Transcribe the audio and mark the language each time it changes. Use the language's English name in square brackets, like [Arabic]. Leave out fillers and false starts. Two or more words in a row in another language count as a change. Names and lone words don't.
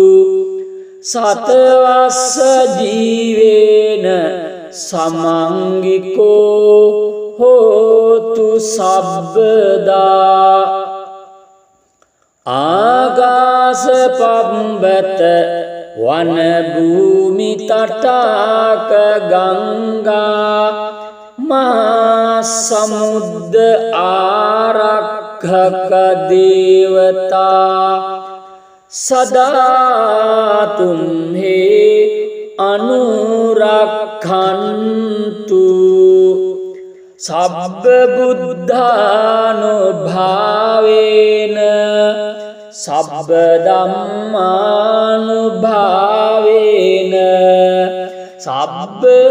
[Pali] සතවස්ස ජීවේන සමංගිකෝ හෝතු සබ්බදා ආගාස පම්බත වන භූමි තටාක ගංගා මහා සමුද්ද ආරක්ඛක දේවතා සදා තුම්හි අනුරක්ඛන්තු සබ්බ බුද්ධානුභාවේන සබ්බ ධම්මානුභාවේන සබ්බ